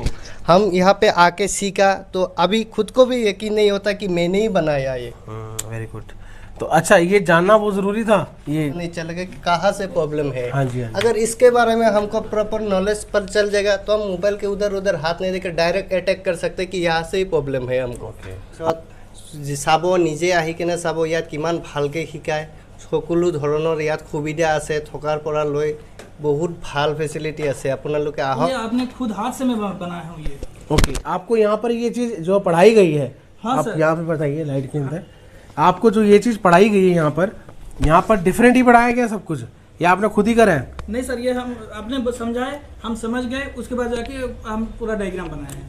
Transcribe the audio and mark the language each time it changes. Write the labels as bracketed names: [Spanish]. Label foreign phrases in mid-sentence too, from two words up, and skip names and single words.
[Hindi] हम यहाँ पे आके सीखा, तो अभी खुद को भी यकीन नहीं होता कि मैंने ही बनाया ये। [English] very good. [Hindi] तो अच्छा, ये जानना बहुत ज़रूरी था, ये नहीं चलेगा कि कहाँ से प्रॉब्लम है। हाँ जी, हाँ जी। अगर इसके बारे में हमको [English] proper knowledge [Hindi] पर चल जाएगा, तो हम मोबाइल के उधर उधर हाथ नहीं देकर [English] direct attack [Hindi] कर सकते कि यहाँ से ही प्रॉब्लम है हमको। [Assamese] চাব নিজে আহি কেনে চাব ইয়াত কিমান ভালকৈ শিকায়, সকলো ধৰণৰ ইয়াত সুবিধা আছে, থকাৰ পৰা লৈ বহুত ভাল ফেচিলিটি আছে। আপোনালোকে আহক। [Hindi] ये आपने खुद हाथ से मैं बनाया हूँ ये। ओके, आपको यहाँ पर ये चीज़ जो पढ़ाई गई है, हाँ आप सर। यहाँ पे बताइए लाइट के अंदर, आपको जो ये चीज़ पढ़ाई गई है यहाँ पर डिफरेंट ही पढ़ाया गया सब कुछ, या आपने खुद ही करा है? नहीं सर, ये हम आपने बस समझाए, हम समझ गए, उसके बाद जाके हम पूरा डायग्राम बनाए हैं।